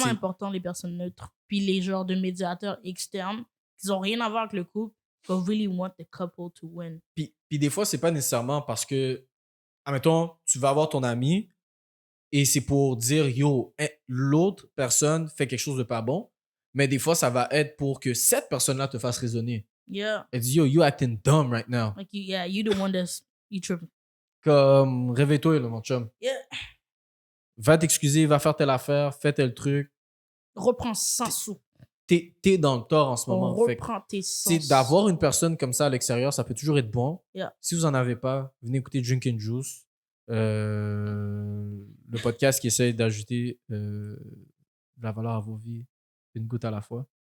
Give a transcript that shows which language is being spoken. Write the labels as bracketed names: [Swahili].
[French] vraiment important, les personnes neutres. Puis les genres de médiateurs externes qui n'ont rien à voir avec le couple, [English] but really want the couple to win. [French] Puis des fois, c'est pas nécessairement parce que, admettons, tu vas avoir ton ami et c'est pour dire, yo, l'autre personne fait quelque chose de pas bon, mais des fois, ça va être pour que cette personne-là te fasse raisonner. [English] Yeah. [French] Elle dit, [English] yo, you acting dumb right now. Like, you the one that's, you tripping. [French] Comme, réveille-toi, là, mon chum. [English] Yeah. [French] Va t'excuser, va faire telle affaire, fais tel truc. Reprends 100 sous. T'es dans le tort en ce moment. Reprends tes 100 sous. D'avoir une personne comme ça à l'extérieur, ça peut toujours être bon. [English] Yeah. [French] Si vous en avez pas, venez écouter Drink and Juice. Le podcast qui essaie d'ajouter de la valeur à vos vies une goutte à la fois.